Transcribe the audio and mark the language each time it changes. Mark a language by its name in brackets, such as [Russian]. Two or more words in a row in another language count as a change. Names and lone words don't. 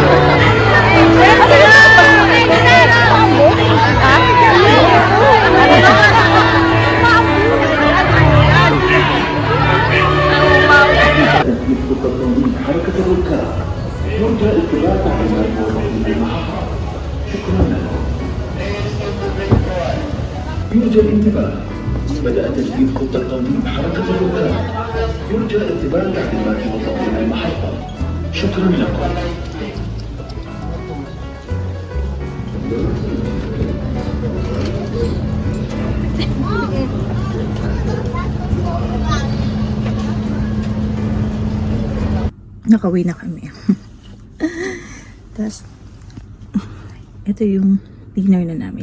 [Arabic] حركة الركاب يرجى اتباع تعليمات موظفين المحطة. شكرا لكم. يرجى الانتباه. بدأ تجديد خطة تنظيم حركة الركاب. يرجى اتباع تعليمات موظفين المحطة. شكرا لكم. [Filipino] Nakauwi na kami. Tapos, ito yung dinner na namin.